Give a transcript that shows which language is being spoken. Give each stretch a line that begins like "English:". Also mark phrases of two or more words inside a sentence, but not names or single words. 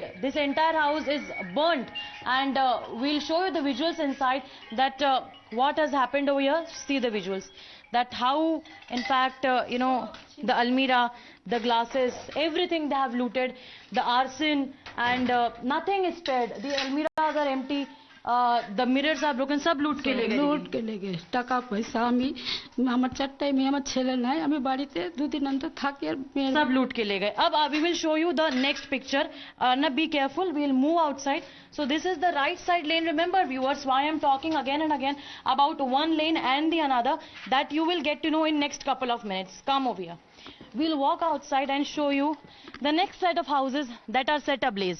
English: This entire house is burnt and we'll show you the visuals inside that what has happened over here. See the visuals that how in fact you know, the almirah, the glasses, everything they have looted, the arson and nothing is spared. The almirahs are empty. The mirrors are broken.
Hindi: सब लूट के ले गए
Bangla: টাকা পয়সা আমি আমার চারটায় মেয়ে আমার ছেলে নাই আমি বাড়িতে দুদিন অন্তর থাকি আর
Hindi: सब लूट के ले गए.
English: अब we will show you the next picture. Now be careful, we will move outside. So this is the right side lane. Remember viewers why I am talking again and again about one lane and the another, that you will get to know in next couple of minutes. Come over here. We'll walk outside and show you the next set of houses that are set ablaze.